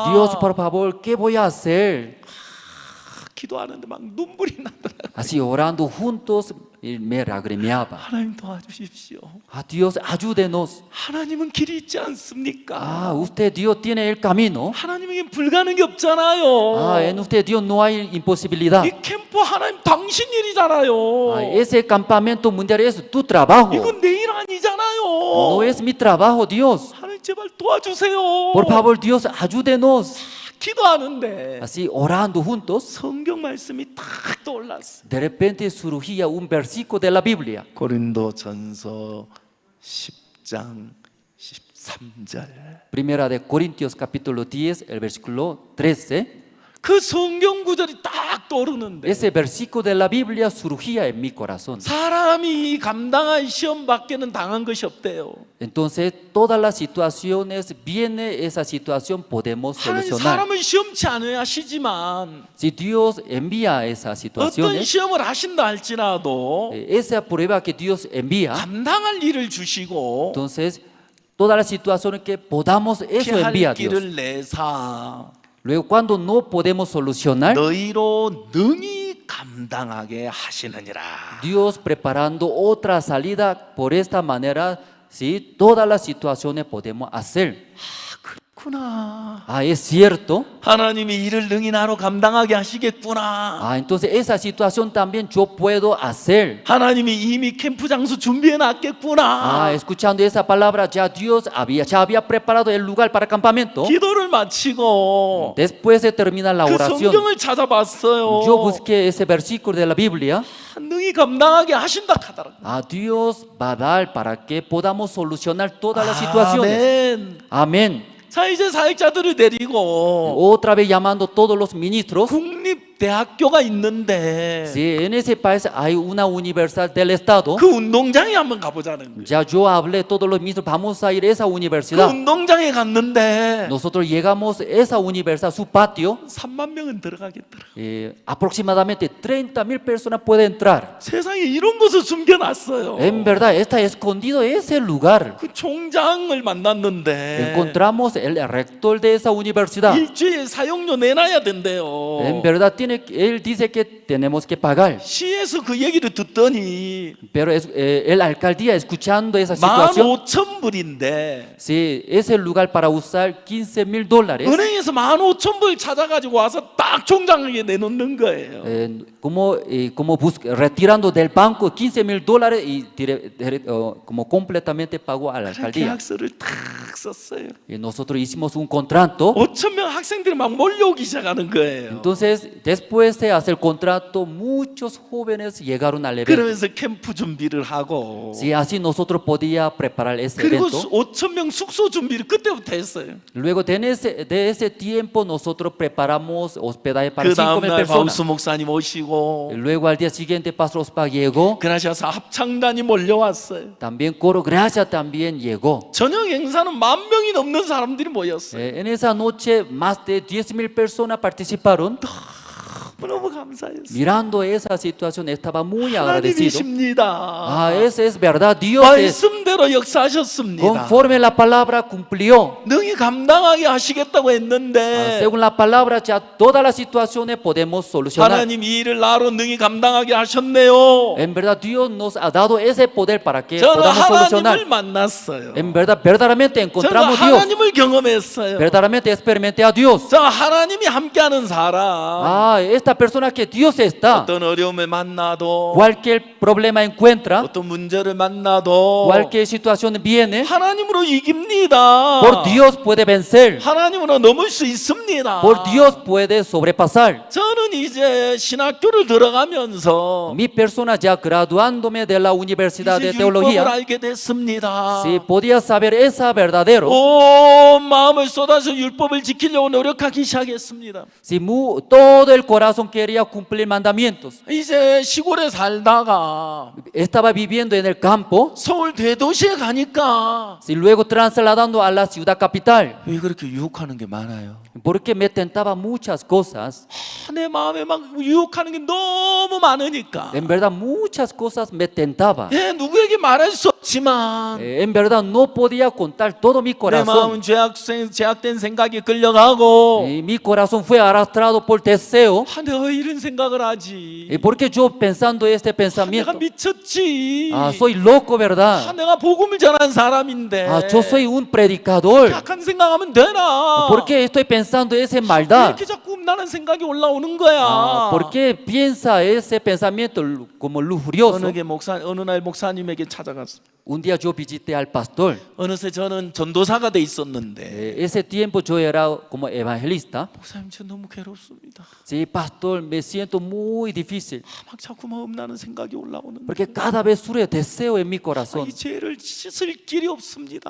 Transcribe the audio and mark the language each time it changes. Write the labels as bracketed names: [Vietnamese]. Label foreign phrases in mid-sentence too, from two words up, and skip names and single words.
[Spanish] Dios, por favor, ¿qué voy a hacer? [Korean] 기도하는데 막 눈물이 나더라고요. [Spanish] Así orando juntos, me lagrimeaba. [Korean] 하나님 도와주십시오. [Spanish] Dios, ayúdenos. [Korean] 하나님은 길이 있지 않습니까? [Spanish] Usted, Dios tiene el camino. [Korean] 하나님에게 불가능이 없잖아요. [Spanish] En usted, Dios, no hay imposibilidad. [Korean] 이 캠프 하나님 당신 일이잖아요. [Spanish] Ese campamento mundial es tu trabajo. [Korean] 이건 내 일 아니잖아요. [Spanish] No es mi trabajo, Dios. [Korean] 하나님 제발 도와주세요. [Spanish] Por favor, Dios, ayúdenos. [Korean] 기도하는데 [Spanish] Así orando juntos, [Korean] 성경 말씀이 딱 떠올랐어. [Spanish] de repente surgía un versículo de la Biblia. [Korean] 고린도전서 10장 13절. [Spanish] Primera de Corintios capítulo 10, el versículo 13. [Korean] 그 성경 구절이 딱 떠오르는데 [Spanish] Ese versículo de la Biblia surgía en mi corazón. [Korean] 사람이 감당할 시험 밖에는 당한 것이 없대요. [Spanish] Entonces, todas las situaciones, viene esa situación, podemos [Korean] 하나님 [Spanish] solucionar. [Korean] 사람을 시험치 않아야 하시지만 [Spanish] Si Dios envía esas [Korean] 어떤 [Spanish] situaciones, [Korean] 시험을 하신다 할지라도 [Spanish] esa prueba que Dios envía, [Korean] 감당할 일을 주시고 [Spanish] entonces, todas las situaciones que podamos, eso [Korean] 피할 [Spanish] envía Dios. [Korean] 길을 내사 [Spanish] Luego, cuando no podemos solucionar, [Korean] 너희로 능히 감당하게 하시느니라. [Spanish] Dios preparando otra salida por esta manera, ¿sí? Todas las situaciones podemos hacer. [Korean] 그렇구나. [Spanish] Es cierto. [Korean] 하나님이 이를 능히 나로 감당하게 하시겠구나. [Spanish] Entonces esa situación también yo puedo hacer. [Korean] 하나님이 이미 캠프 장소 준비해 놨겠구나. [Spanish] Escuchando esa palabra, ya Dios ya había preparado el lugar para campamento. [Korean] 기도를 마치고 [Spanish] Después de terminar la [Korean] 그 [Spanish] oración, [Korean] 성경을 찾아봤어요. [Spanish] yo busqué ese versículo de la Biblia. [Korean] 능히 감당하게 하신다 하더라고. [Spanish] Dios va a dar para que podamos solucionar todas las situaciones. Amén. [Korean] 자, 이제 사역자들을 데리고 [Spanish] Otra vez llamando todos los ministros. [Korean] 국립대학교가 있는데 [Spanish] Sí, en ese país hay una universidad del Estado. [Korean] 그 운동장에 한번 가보자는 거예요. [Spanish] Ya yo hablé todos los ministros, vamos a ir a esa [Korean] 그 [Spanish] universidad. [Korean] 운동장에 갔는데 [Spanish] Nosotros llegamos a esa universidad, su patio. [Korean] 3만 명은 들어가겠더라고요. [Spanish] Aproximadamente 30,000 personas pueden entrar. [Korean] 세상에 이런 것을 숨겨놨어요. [Spanish] En verdad, está escondido ese lugar. [Korean] 그 총장을 만났는데 [Spanish] Encontramos el rector de esa universidad. [Korean] 일주일 사용료 내놔야 된대요. [Spanish] En verdad, él dice que tenemos que pagar. [Korean] 시에서 그 얘기를 듣더니 [Spanish] Pero el alcaldía escuchando esa situación, [Korean] 15,000불인데 [Spanish] sí, ese lugar para usar $15,000. [Korean] 은행에서 15,000불 찾아가지고 와서 딱 종장에 내놓는 거예요. [Spanish] Retirando del banco $15,000 y como completamente pagó a la [Korean] 그래서 [Spanish] alcaldía. [Korean] 계약서를 딱 썼어요. [Spanish] Y nosotros hicimos un contrato. [Korean] 5,000명 학생들이 막 몰려오기 시작하는 거예요. [Spanish] Entonces, después de hacer contrato, muchos jóvenes llegaron al evento. [Korean] 그러면서 캠프 준비를 하고 [Spanish] Sí, así nosotros podíamos preparar ese [Korean] 그리고 [Spanish] evento. [Korean] 5,000명 숙소 준비를 그때부터 했어요. [Spanish] Luego de ese tiempo nosotros preparamos hospedaje para [Korean] 그 5,000 다음날 [Spanish] personas. [Korean] 바우스 목사님 오시고 [Spanish] Luego al día siguiente Pastor Ospa llegó. [Korean] 그라시아서 합창단이 몰려왔어요. [Spanish] También Coro Gracia también llegó. [Korean] 저녁 행사는 10,000명이 넘는 사람들이 모였어요. [Spanish] En esa noche más de 10,000 personas participaron. [Korean] 너무 감사했어요. [Spanish] Mirando esa situación estaba muy agradecido. [Korean] 하나님이십니다. [Spanish] Esa es verdad. Dios es, [Korean] 말씀대로 역사하셨습니다. [Spanish] conforme la palabra cumplió. [Korean] 능히 감당하게 하시겠다고 했는데 [Spanish] Según la palabra ya todas las situaciones podemos solucionar. [Korean] 하나님 이 일을 나로 능히 감당하게 하셨네요. [Spanish] En verdad Dios nos ha dado ese poder para que [Korean] 저는 [Spanish] podamos solucionar. [Korean] 하나님을 만났어요. [Spanish] En verdad verdaderamente [Korean] 저는 [Spanish] encontramos a Dios. [Korean] 하나님을 경험했어요. [Spanish] Verdaderamente experimenté a Dios. [Korean] 저 하나님이 함께하는 사람 [Spanish] Esta persona que Dios está. [Korean] 어떤 어려움을 만나도 [Spanish] Cualquier problema encuentra. [Korean] 어떤 문제를 만나도 [Spanish] Cualquier situación viene. [Korean] 하나님으로 이깁니다. [Spanish] Por Dios puede vencer. [Korean] 하나님으로 넘을 수 있습니다. [Spanish] Por Dios puede sobrepasar. [Korean] 저는 이제 신학교를 들어가면서 [Spanish] Mi persona ya graduándome de la Universidad de [Korean] 이제 율법을 [Spanish] Teología, [Korean] 알게 됐습니다. [Spanish] si podía saber esa verdadero, [Korean] 온 마음을 쏟아서 율법을 지키려고 노력하기 시작했습니다. [Spanish] si todo el corazón quería cumplir mandamientos, [Korean] 이제 시골에 살다가 [Spanish] estaba viviendo en el campo, [Korean] 서울 대도시에 가니까 [Spanish] si luego trasladando a la ciudad capital, [Korean] 왜 그렇게 유혹하는 게 많아요? [Spanish] porque me tentaba muchas cosas. [Korean] 내 마음에 막 유혹하는 게 너무 많으니까. [Spanish] En verdad muchas cosas me tentaba. [Korean] 예, 누구에게 말할 수 없지만 [Spanish] En verdad no podía contar todo mi [Korean] 내 [Spanish] corazón. [Korean] 마음은 죄악된 생각이 끌려가고 [Spanish] Y mi corazón fue arrastrado por deseo. [Korean] 내가 왜 이런 생각을 하지? [Spanish] ¿Y por qué yo pensando este [Korean] 내가 [Spanish] pensamiento? [Korean] 미쳤지. [Spanish] Soy loco, ¿verdad? [Korean] 내가 복음을 전한 사람인데. [Spanish] Yo soy un predicador. [Korean] 약한 생각하면 되나? [Spanish] ¿Por qué estoy pensando esa maldad? [Korean] 이렇게 자꾸 음란한 생각이 올라오는 거야. [Spanish] ¿Por qué piensa ese pensamiento como lujurioso? [Korean] 어느 날 목사님에게 찾아갔어. [Spanish] Un día yo visité al pastor. [Korean] 어느새 저는 전도사가 돼 있었는데. [Spanish] Ese tiempo yo era como evangelista. [Korean] 목사님 저 너무 괴롭습니다. [Spanish] Sí, pastor, me siento muy difícil. [Korean] 막 자꾸만 음란한 생각이 올라오는. [Spanish] Porque cada vez surge deseo en mi corazón. [Korean] 이 죄를 씻을 길이 없습니다.